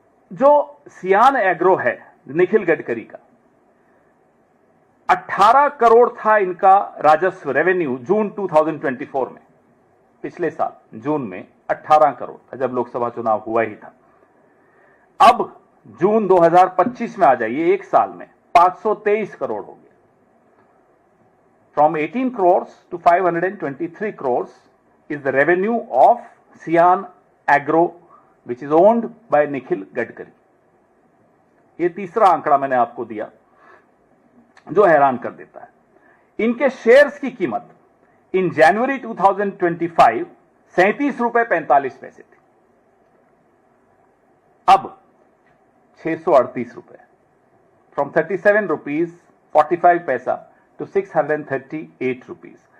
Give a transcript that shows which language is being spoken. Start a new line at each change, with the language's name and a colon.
Hindi: जो सियान एग्रो है निखिल गडकरी का, 18 करोड़ था इनका राजस्व रेवेन्यू जून 2024 में, पिछले साल जून में 18 करोड़ था जब लोकसभा चुनाव हुआ ही था। अब जून 2025 में आ जाइए, एक साल में 523 करोड़ हो गया।
English: From 18 crores to 523 crores is the revenue of Sian Agro, which is owned by Nikhil Gadkari.
Hindi: ये तीसरा आंकड़ा मैंने आपको दिया जो हैरान कर देता है। इनके शेयर्स की कीमत इन जनवरी 2025 ₹37.45 थी, अब 638 रुपए,
English: From ₹37.45 to 638 rupees.